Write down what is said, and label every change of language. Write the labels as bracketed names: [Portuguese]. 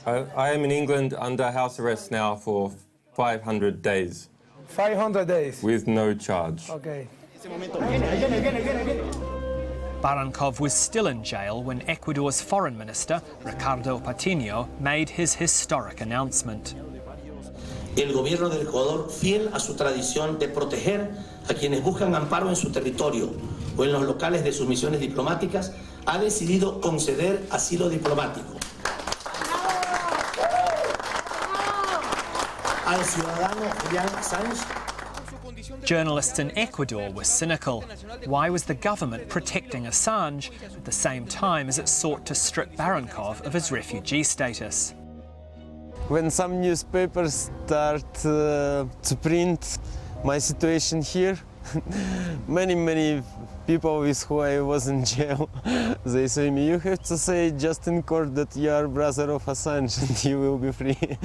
[English] I am in England under house arrest now for 500 days. 500 days? With no charge. Okay. Barankov was still in jail when Ecuador's Foreign Minister, Ricardo Patiño, made his historic announcement. [Spanish] El gobierno del Ecuador, fiel a su tradición de proteger a quienes buscan amparo en su territorio o en los locales de sus misiones diplomáticas, ha decidido conceder asilo diplomático al ciudadano Julian Assange. [English] Journalists in Ecuador were cynical. Why was the government protecting Assange at the same time as it sought to strip Barankov of his refugee status? When some newspapers start to print my situation here, many people with who I was in jail, they say me, you have to say just in court that you are brother of Assange and you will be free.